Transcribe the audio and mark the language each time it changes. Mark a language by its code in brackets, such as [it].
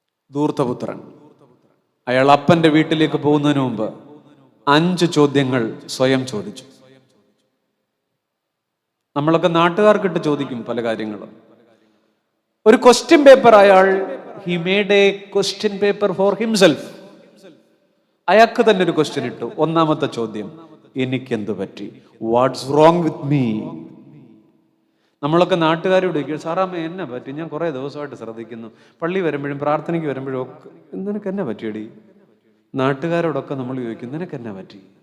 [ml] ധൂർത്തപുത്രൻ അയാൾ അപ്പന്റെ വീട്ടിലേക്ക് പോകുന്നതിന് മുമ്പ് 5 ചോദ്യങ്ങൾ സ്വയം ചോദിച്ചു. നമ്മളൊക്കെ നാട്ടുകാർക്കിട്ട് ചോദിക്കും പല കാര്യങ്ങളും. ഒരു question paper [en] he made a question paper for himself. [ml] അയാൾക്ക് തന്നെ ഒരു ക്വസ്റ്റ്യൻ ഇട്ടു. ഒന്നാമത്തെ ചോദ്യം, എനിക്കെന്ത് പറ്റി? [en] What's wrong with me? [ml] നമ്മളൊക്കെ നാട്ടുകാരോട് ചോദിക്കും, സാറാമ്മ എന്നെ പറ്റി? ഞാൻ കുറെ ദിവസമായിട്ട് ശ്രദ്ധിക്കുന്നു, പള്ളി വരുമ്പോഴും പ്രാർത്ഥനയ്ക്ക് വരുമ്പോഴും ഒക്കെ നിനക്ക് എന്നെ പറ്റിയടി? നാട്ടുകാരോടൊക്കെ നമ്മൾ ചോദിക്കും, നിനക്ക് എന്നെ പറ്റി?